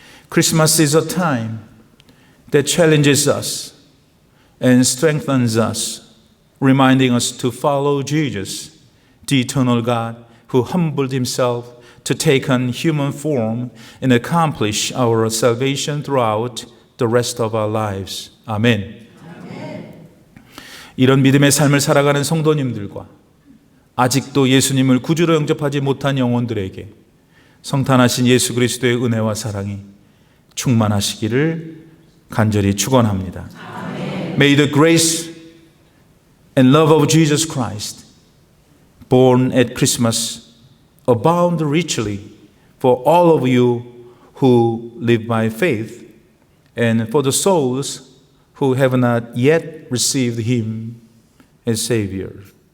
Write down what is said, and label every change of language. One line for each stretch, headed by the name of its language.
English: Christmas is a time that challenges us and strengthens us, reminding us to follow Jesus, the eternal God who humbled himself to take on human form and accomplish our salvation throughout the rest of our lives.
Korean: 아멘. 이런 믿음의 삶을 살아가는 성도님들과 아직도 예수님을 구주로 영접하지 못한 영혼들에게 성탄하신 예수 그리스도의 은혜와 사랑이 충만하시기를 간절히 축원합니다.
English: May the grace and love of Jesus Christ born at Christmas abound richly for all of you who live by faith, and for the souls who have not yet received him as Savior.